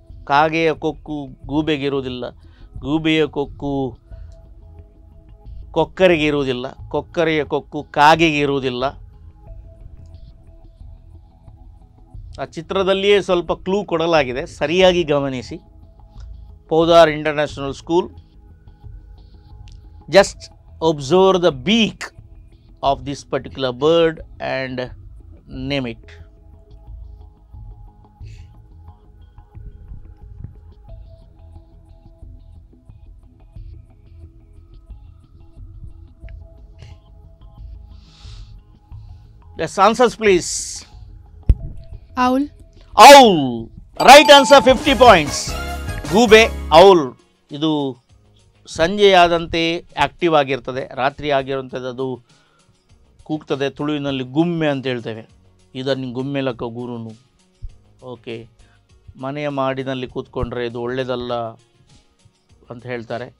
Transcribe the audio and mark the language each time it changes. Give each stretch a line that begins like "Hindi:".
Kannada: ಕಾಗೆಯ ಕೊಕ್ಕು ಗೂಬೆಗಿರುವುದಿಲ್ಲ, ಗೂಬೆಯ ಕೊಕ್ಕು ಕೊಕ್ಕರೆಗೆ ಇರುವುದಿಲ್ಲ, ಕೊಕ್ಕರೆಯ ಕೊಕ್ಕು ಕಾಗೆಗೆ ಇರುವುದಿಲ್ಲ. ಆ ಚಿತ್ರದಲ್ಲಿಯೇ ಸ್ವಲ್ಪ ಕ್ಲೂ ಕೊಡಲಾಗಿದೆ, ಸರಿಯಾಗಿ ಗಮನಿಸಿ.
English: Podar International School. Just observe the beak of this particular bird and name it. Yes, answers please. Owl. Owl. Right answer, 50 points.
Kannada: ಗೂಬೆ ಔಲ್ ಇದು ಸಂಜೆಯಾದಂತೆ ಆ್ಯಕ್ಟಿವ್ ಆಗಿರ್ತದೆ, ರಾತ್ರಿ ಆಗಿರುವಂಥದ್ದು ಅದು ಕೂಗ್ತದೆ. ತುಳುವಿನಲ್ಲಿ ಗುಮ್ಮೆ ಅಂತ ಹೇಳ್ತೇವೆ. ಇದನ್ನು ಗುಮ್ಮೆಲಕ್ಕ ಗುರುನು. ಓಕೆ, ಮನೆಯ ಮಾಡಿನಲ್ಲಿ ಕೂತ್ಕೊಂಡ್ರೆ ಇದು ಒಳ್ಳೆಯದಲ್ಲ ಅಂತ ಹೇಳ್ತಾರೆ.